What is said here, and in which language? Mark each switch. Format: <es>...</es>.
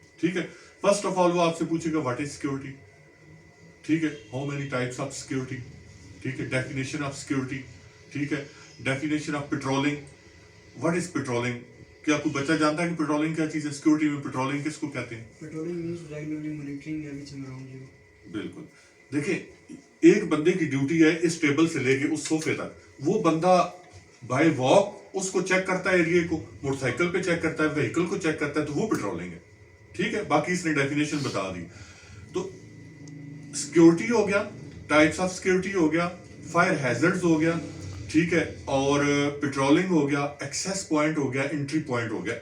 <ur>ٹھیک ہے, first of all وہ آپ سے پوچھے گا</ur> <en>what is security,</en> <ur>ٹھیک ہے,</ur> <en>how many types of security,</en> <ur>ٹھیک ہے,</ur> <en>definition of security,</en> <ur>ٹھیک ہے,</ur> <en>definition of patrolling, what is patrolling,</en> <ur>کیا کوئی بچہ جانتا ہے کہ پیٹرولنگ کیا چیز ہے؟ سیکورٹی میں پیٹرولنگ کس کو کہتے ہیں؟</ur> <en>Patrolling means regularly monitoring everything around you.</en> <ur>بالکل. دیکھیں ایک بندے کی ڈیوٹی ہے اس ٹیبل سے لے کے اس صوفے تک, وہ بندہ بائی واک اس کو چیک کرتا ہے, ایریا کو موٹر سائیکل پہ چیک کرتا ہے, وہیکل کو چیک کرتا ہے, تو وہ پیٹرولنگ ہے. ٹھیک ہے, باقی اس نے ڈیفینیشن بتا دی. تو سیکورٹی ہو گیا, ٹائپس آف سیکورٹی ہو گیا, فائر ہیزرڈز ہو گیا, ٹھیک ہے, اور پیٹرولنگ ہو گیا, ایکسیس پوائنٹ ہو گیا, انٹری پوائنٹ ہو گیا.</ur>